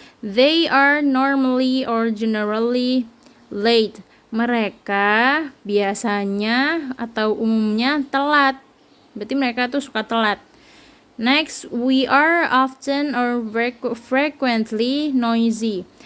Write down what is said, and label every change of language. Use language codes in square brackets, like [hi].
[en] They are normally or generally late. [id] Mereka biasanya atau umumnya telat. Berarti mereka tuh suka telat. [en] Next, we are often or frequently noisy.